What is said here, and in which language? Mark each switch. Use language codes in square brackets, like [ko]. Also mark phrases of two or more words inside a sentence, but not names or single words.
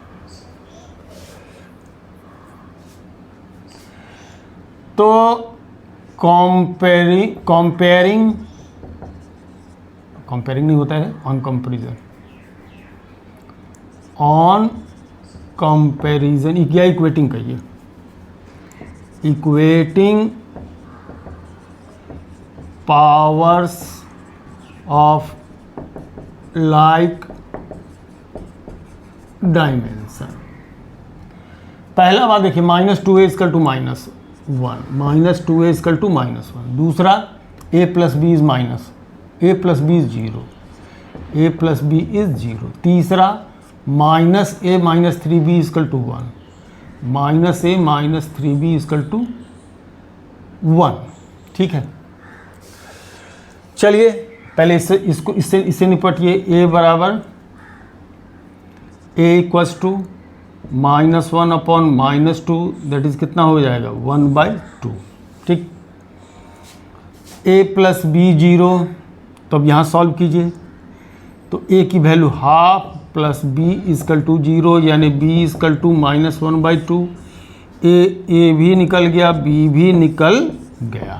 [hi] तो कंपेयरिंग नहीं होता है, [en] on comparison [hi] या इक्वेटिंग कहिए, [en] equating powers of like dimension. [hi] पहला बात देखिए, -2a = -1, -2a = -1। दूसरा a + b is -, a + b is 0, a + b is 0। तीसरा -a - 3b = 1, -a - 3b = 1। ठीक है। चलिए पहले इससे निपटिए। a बराबर a [en] equals to [hi] -1/-2, [en] that is [hi] कितना हो जाएगा, 1/2। ठीक। a + b 0, तो अब यहाँ सॉल्व कीजिए, तो a की वैल्यू ½ + b = 0, यानी b = -1/2। a भी निकल गया, b भी निकल गया।